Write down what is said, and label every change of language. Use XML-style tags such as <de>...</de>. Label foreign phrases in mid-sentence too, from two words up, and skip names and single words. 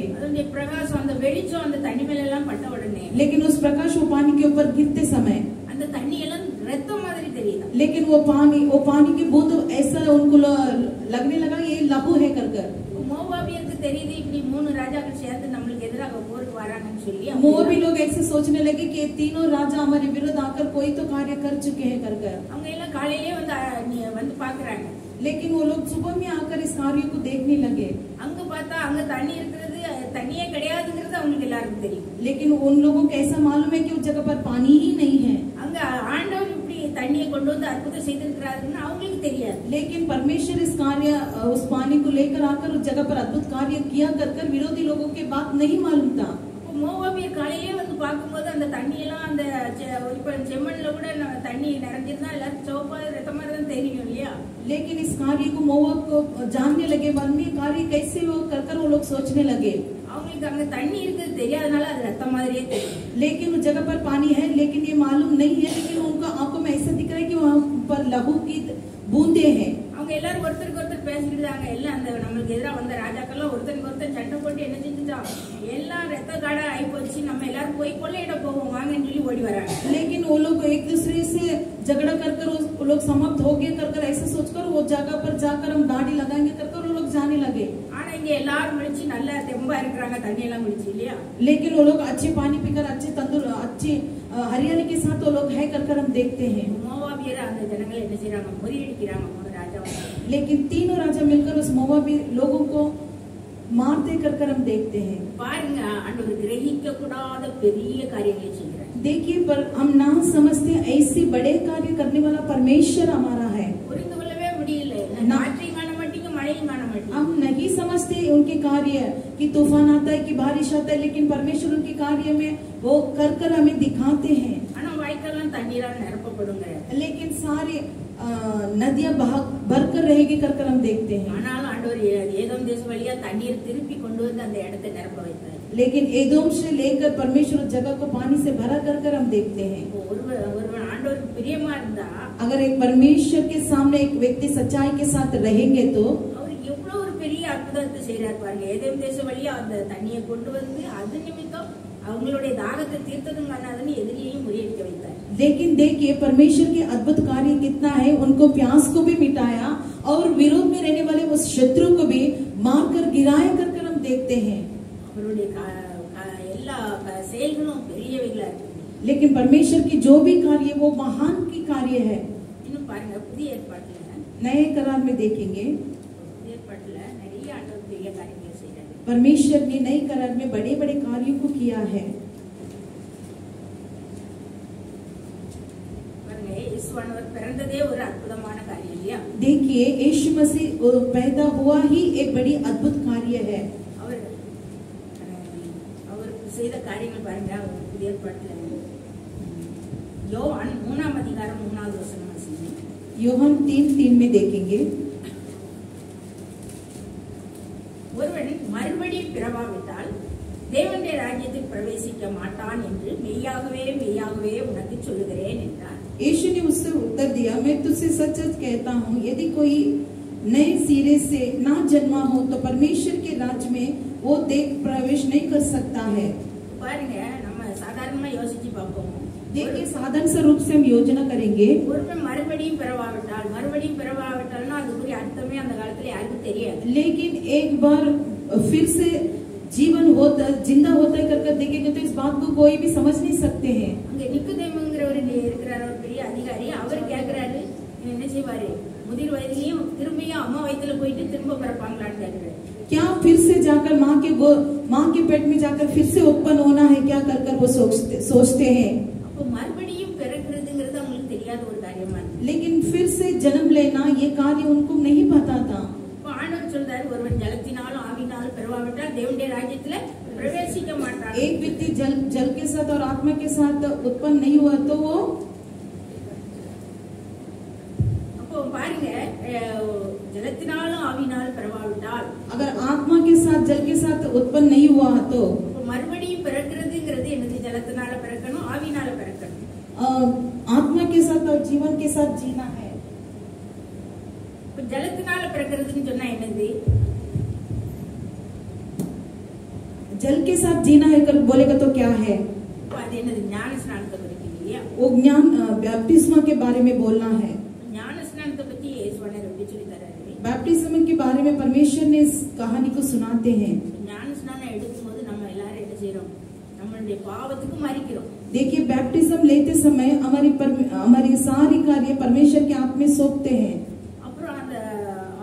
<ta>அதனுடைய பிரகாசம், அந்த வெளிச்சம் அந்த தண்ணி மேல எல்லாம் பட்ட உடனே,</ta> <hi>लेकिन उस प्रकाश वो पानी के ऊपर गिरते समय</hi> <ta>அந்த தண்ணி எல்லாம் ரத்தம் மாதிரி தெரியுது।</ta> <hi>लेकिन वो पानी की बूंद ऐसा उनको लगने लगा ये लहू है कर</hi> <ta>மோவாபியருக்கு தெரியுது, இப்படி 3 ராஜாக்கள் சேர்ந்து நம்மளுக்கு எதிராக போருக்கு வராங்கன்னு சொல்லி</ta> <hi>मोआबी लोग ऐसे सोचने लगे कि ये तीनों राजा हमारे विरुद्ध आकर कोई तो कार्य कर चुके हैं कर</hi> <ta>அவங்க எல்லாம் காலையிலே வந்து பாக்குறாங்க।</ta> <hi>लेकिन वो लोग सुबह में आकर इस कार्य को देखने लगे।</hi> <ta>அங்க பார்த்தா அங்க தண்ணி இருக்கிறது தண்ணியே கிடையாதுங்கிறது அவங்களுக்கு எல்லாருக்கும் தெரியும்.</ta> <hi>लेकिन उन लोगों को ऐसा मालूम है कि उस जगह पर पानी ही नहीं है।</hi> <ta>அங்க ஆண்டவர் இப்படி தண்ணியை கொண்டு வந்து அற்புதம் செய்திருக்கிறாருன்னு அவங்களுக்கு தெரியாது.</ta> <hi>लेकिन परमेश्वर इस कार्य उस पानी को लेकर आकर उस जगह पर अद्भुत कार्य किया कर विरोधी लोगों के बात नहीं मालूम था।</hi> <ta>மோவாபியர் காலையிலே வந்து பார்க்கும்போது அந்த தண்ணியெல்லாம் அந்த இப்ப செம்மண்ல கூட தண்ணி நிறைஞ்சிருந்தா எல்லாரும் சிவப்பா ரத்தமா தான் தெரியும் இல்லையா?</ta> <hi>लेकिन इस कार्य को मोवाब को जानने लगे, बाद में कार्य कैसे वो कर वो लोग सोचने लगे।</hi> <ta>அவங்களுக்கு அங்க தண்ணி இருக்குது தெரியாதனால அது ரத்தம் மாதிரியே தெரியும்.</ta> <hi>लेकिन उस जगह पर पानी है लेकिन ये मालूम नहीं है, लेकिन उनका आंखों में ऐसा दिख रहा है कि वहाँ पर लहू की बूंदे हैं।</hi> <ta>அவங்க எல்லாரும் ஒருத்தருக்கு ஒருத்தர் பேசிக்கிட்டாங்க. எல்லாம் அந்த நம்மளுக்கு எதிராக வந்த ராஜாக்கெல்லாம் ஒருத்தருக்கு ஒருத்தர் சண்டை போட்டு என்ன செஞ்சுட்டான், எல்லாம் ரத்த காடா ஆகி போச்சு, நம்ம எல்லாரும் போய் கொள்ளையிட போவோம் வாங்கன்னு சொல்லி ஓடி வராங்க.</ta> <hi>लेकिन वो लोग एक दूसरे से झगड़ा कर वो लोग समाप्त हो गए कर ऐसा सोचकर वो जगह पर जाकर हम दाढ़ी लगाएंगे कर वो लोग जाने लगे।</hi> <ta>ஆனா இங்க எல்லாரும் முடிச்சு நல்லா தெம்பா இருக்கிறாங்க, தண்ணி எல்லாம் முடிச்சு இல்லையா?</ta> <hi>लेकिन वो लोग अच्छे पानी पीकर अच्छे तंदुर अच्छे हरियाली के साथ वो लोग है कर हम देखते हैं।</hi> <ta>மோவாபியர் அந்த ஜனங்களை என்ன செய்யறாங்க, முறியடிக்கிறாங்க ராஜா।</ta> <hi>लेकिन तीनों राजा मिलकर उस मोवाबी लोगों को मारते कर हम देखते हैं।</hi> <ta>பாருங்க, ஆண்டவர் கிரகிக்க கூடாத பெரிய காரியங்களை செய்கிறார்।</ta> <hi>देखिए पर हम ना समझते ऐसे बड़े कार्य करने वाला परमेश्वर हमारा है।</hi> <ta>புரிந்து கொள்ளவே முடியல, நாற்றையும் காண மாட்டீங்க மழையும் காண மாட்டீங்க।</ta> <hi>हम नहीं समझते उनके कार्य कि तूफान आता है कि बारिश आता है, लेकिन परमेश्वर उनके कार्य में वो कर हमें दिखाते हैं।</hi> <ta>ஆனா வாய்க்கால்லாம் தண்ணீரால் நிரப்பப்படுங்கிற,</ta> <hi>लेकिन सारे नदियां भरकर रहेगी कर हम देखते हैं।</hi> <ta>ஆனாலும் ஆண்டவர் ஏதோம் தேச வழியா தண்ணீர் திருப்பி கொண்டு வந்து அந்த இடத்தை நிரப்ப வைத்தார்।</ta> <hi>लेकिन एदोम से लेकर परमेश्वर उस जगह को पानी से भरा कर हम देखते हैं।</hi> <ta>ஒருவன் ஆண்டவருக்கு பிரியமா இருந்தா,</ta> <hi>अगर एक परमेश्वर के सामने एक व्यक्ति सच्चाई के साथ रहेंगे तो</hi> <ta>அவருக்கு எவ்வளவு ஒரு பெரிய அற்புதத்தை செய்யறார் பாருங்க। ஏதோம் தேச வழியா அந்த தண்ணியை கொண்டு வந்து அது நிமித்தம் அவங்களுடைய தாகத்தை தீர்த்ததும் காணாதுன்னு எதிரியையும் முறியடிக்க வைத்தார்।</ta> <hi>लेकिन देखिए परमेश्वर के अद्भुत कार्य कितना है, उनको प्यास को भी मिटाया और विरोध में रहने वाले उस शत्रु को भी मारकर गिराया कर हम देखते हैं।</hi> <ta>அவருடைய எல்லா செயல்களும் பெரியவைகளா இருக்கு।</ta> <hi>लेकिन परमेश्वर की जो भी कार्य वो महान की कार्य है।</hi> <ta>இன்னும் பாருங்க, புதிய ஏற்பாட்டுல</ta> <hi>नए करार में देखेंगे</hi> <ta>புதிய ஏற்பாட்டுல நிறைய ஆண்டவர் பெரிய காரியங்களை செய்யறாரு।</ta> <hi>परमेश्वर ने नए करार में बड़े बड़े कार्यों को किया है।</hi> <ta>பாருங்க, இயேசுவானவர் பிறந்ததே ஒரு அற்புதமான காரியம் இல்லையா?</ta> <hi>देखिए यीशु मसीह पैदा हुआ ही एक बड़ी अद्भुत कार्य है।</hi> <ta>அவர் செய்த காரியங்கள் பாருங்க, புதிய ஏற்பாட்டுல யோவான் 3ஆம் அதிகாரம் 3வது வசனம் வாசிங்க।</ta> <hi>யோவான் 3:3 में देखेंगे,</hi> <ta>ஒருவன் மறுபடியும் பிறவாவிட்டால் தேவனுடைய ராஜ்யத்தில் பிரவேசிக்க மாட்டான் என்று மெய்யாகவே மெய்யாகவே உனக்கு சொல்லுகிறேன் என்றார்।</ta> <hi>यीशु ने उससे उत्तर दिया, मैं तुझसे सच सच कहता हूँ, यदि कोई नए सिरे से ना जन्मा हो तो परमेश्वर के राज्य में वो देख प्रवेश नहीं कर सकता है।</hi> <ta>பாருங்க, நம்ம சாதாரணமா யோசிச்சு பார்ப்போம்।</ta> <hi>देखिए साधारण से रूप से हम योजना करेंगे,</hi> <ta>ஒருவன் மறுபடியும் பிறவாவிட்டால்னா அதுக்குரிய அர்த்தமே அந்த காலத்துல யாருக்கும் தெரியாது।</ta> <hi>लेकिन एक बार फिर से जीवन होता जिंदा होता है कर देखेंगे तो इस बात को कोई भी समझ नहीं सकते हैं।</hi> <ta>அங்க நிக்கோதேமுங்கிறவர் இருக்கிறார், ஒரு பெரிய அதிகாரி। அவர் கேக்குறாரு, என்ன செய்வாரு, முதிர் வயதிலையும் திரும்பியும் அம்மா வயித்துல போயிட்டு திரும்ப பிறப்பாங்களான்னு கேக்குறாரு।</ta> <hi>क्या फिर से जाकर माँ के पेट में जाकर फिर से उत्पन्न होना है क्या कर वो सोचते हैं।</hi> <ta>அப்போ மறுபடியும் பிறக்கிறதுங்கிறது அவங்களுக்கு தெரியாத ஒரு காரியமா இருக்கு।</ta> <hi>लेकिन फिर से जन्म लेना ये कार्य उनको नहीं पता था।</hi> <ta>ஆண்டவர் சொல்றாரு, ஒருவன் ஜலத்தினாலும் ஆவினாலும் பிறவாவிட்டால் தேவனுடைய ராஜ்யத்துல பிரவேசிக்க மாட்டான்।</ta> <hi>एक व्यक्ति जल के साथ और आत्मा के साथ उत्पन्न नहीं हुआ तो वो,</hi> <ta>அப்போ பாருங்க, ஜலத்தினாலும் ஆவினாலும் பிறவாவிட்டால்,</ta> <hi>अगर आत्मा के साथ जल के साथ उत्पन्न नहीं हुआ तो</hi> <ta>மறுபடியும் பிறக்கிறதுங்கிறது என்னது, ஜலத்தினால பிறக்கணும், ஆவினால பிறக்கணும்।</ta> <hi>आत्मा के साथ और जीवन के साथ जीना है।</hi> <ta>ஜலத்தினால பிறக்கிறதுன்னு சொன்னா என்னது,</ta> <hi>जल के साथ जीना है कर बोलेगा तो क्या है,</hi> <ta>அது என்னது, ஞான ஸ்நானத்தை பத்தி இல்லையா?</ta> <hi>वो ज्ञान बैप्टिस्मा के बारे में बोलना है।</hi> <ta>ஞான ஸ்நானத்தை பத்தி இயேசுவானவர் எப்படி சொல்லி தராரு?</ta> <hi>बैप्टिज्म के बारे में परमेश्वर ने इस कहानी को सुनाते हैं।</hi> <ta>ஞான ஸ்நானம் எடுக்கும்போது நம்ம எல்லாரும் என்ன செய்யறோம், நம்மளுடைய பாவத்துக்கு மறிக்கிறோம்।</ta> <hi>देखिए बैप्टिज्म लेते समय हमारी सारी कार्य परमेश्वर के हाथ में सौंपते हैं।</hi> <ta>அப்புறம் அந்த</ta>